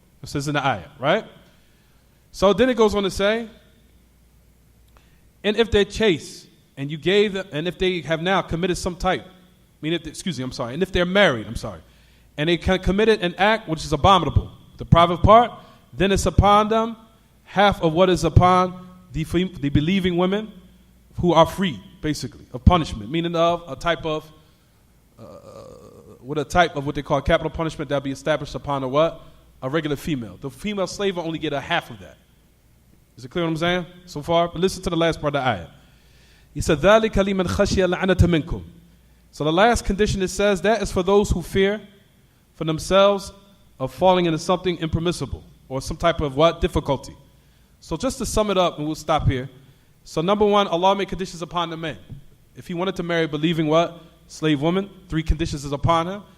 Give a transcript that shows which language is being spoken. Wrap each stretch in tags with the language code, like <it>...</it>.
<en>It says in the ayah, right? So then it goes on to say, and if they're chaste, and you gave them, and if they have now committed some type, and if they're married, and they committed an act which is abominable, the private part, then it's upon them half of what is upon the believing women who are free, basically, of punishment, meaning of a type of what they call capital punishment that be established upon a what? A regular female. The female slave will only get a half of that. Is it clear what I'm saying so far? But listen to the last part of the ayah. He said,</en> <ar>ذَلِكَ لِمَنْ خَشِيَ لَعْنَةَ مِنْكُمْ.</ar> <en>So the last condition it says, that is for those who fear for themselves of falling into something impermissible or some type of what? Difficulty. So just to sum it up, and we'll stop here. So number one, Allah made conditions upon the man. If he wanted to marry a believing what? Slave woman, 3 conditions is upon him.</en>